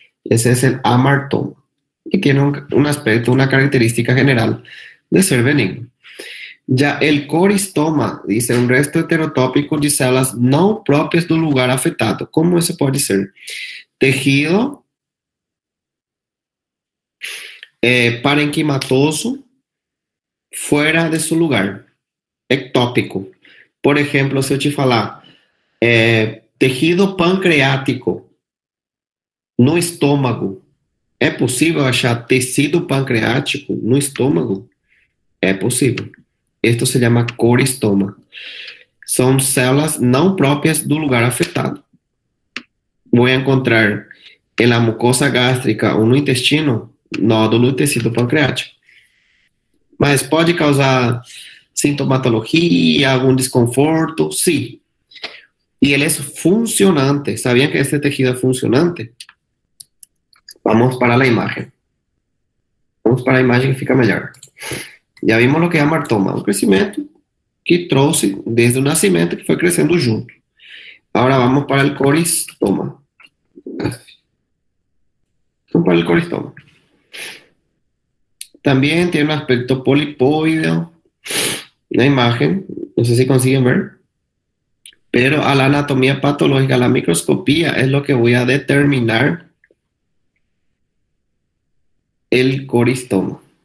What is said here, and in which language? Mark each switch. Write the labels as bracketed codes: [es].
[es] Ese es el amartoma, que tiene un aspecto, una característica general de ser benigno. [pt] Já [es] el coristoma, dice, [pt] um resto heterotópico de células não próprias do lugar afetado. Como isso pode ser? [es] Tejido parenquimatoso [pt] fora de seu lugar, ectópico. Por exemplo, se eu te falar [es] tejido pancreático [pt] no estômago, é possível achar tecido pancreático no estômago? É possível. [es] Esto se llama coristoma. Son células no propias del lugar afectado. Voy a encontrar en la mucosa gástrica o [pt] no intestino [es] nódulo de [pt] tecido pancreático. Mas pode causar sintomatología, algún desconforto, sí. [es] Y él es funcionante. ¿Sabían que este tejido es funcionante? Vamos para la imagen. Vamos para la imagen que [pt] fica [es] mejor. [pt] Já vimos o que é amartoma, um crescimento que trouxe desde o nascimento, que foi crescendo junto. Agora vamos para o coristoma. Vamos para o coristoma. Também tem um aspecto polipoideo na imagem, não sei se [es] consiguen ver, pero a la anatomía patológica, la microscopía es lo que voy a determinar el coristoma.